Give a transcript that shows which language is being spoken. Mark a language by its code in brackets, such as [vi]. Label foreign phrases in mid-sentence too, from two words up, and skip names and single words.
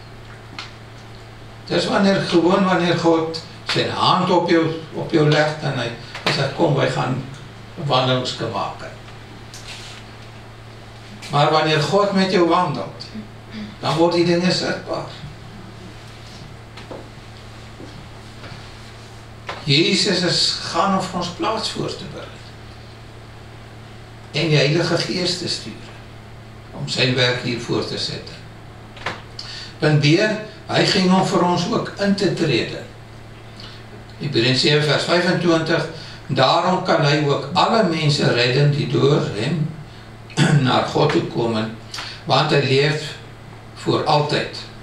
[nl] Dus wanneer God zijn hand op jou legt en hij zegt, kom, wij gaan een wandelingske maken. Maar wanneer God met jou wandelt, dan wordt die dingen zichtbaar. [af] Jesus is gaan om vir ons plaas voor te berei. En die Heilige Gees te stuur, om sy werk hier voor te sit. Punt B, hy ging om vir ons ook in te trede. Hebreërs 7 vers 25, daarom kan hy ook alle mense [nl] redden die door hem naar God toe kom, [af] want hy leef voor altyd.